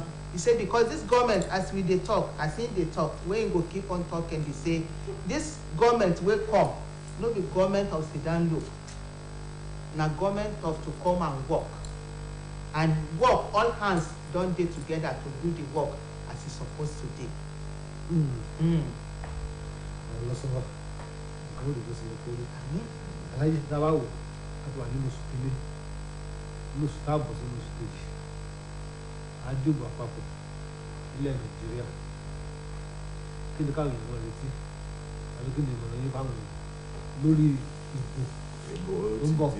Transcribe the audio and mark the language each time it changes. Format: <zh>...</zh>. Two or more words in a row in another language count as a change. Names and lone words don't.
<pcm>He say because this government as we dey talk, as him dey talk, wey him go keep on talking be say this government wey come no be government of sit-down look, na government of to come and work, and work all hands don dey together to do the work as e suppose to dey.</pcm> <yo>lọ́sọ̀rọ̀ àwọn olùkọ́ sí ẹ̀kọ́ rí aláyé dábàá wò láti wà nínú oṣù kìíní nínú oṣù táàbọ̀ sínú oṣù kejì àdìbò àpapọ̀ ilẹ̀ nàìjíríà kí ni káwọn èèyàn retí àbí kí ni ìmọ̀ràn yín fáwọn èèyàn lórí ìbò tó ń bọ̀.</yo>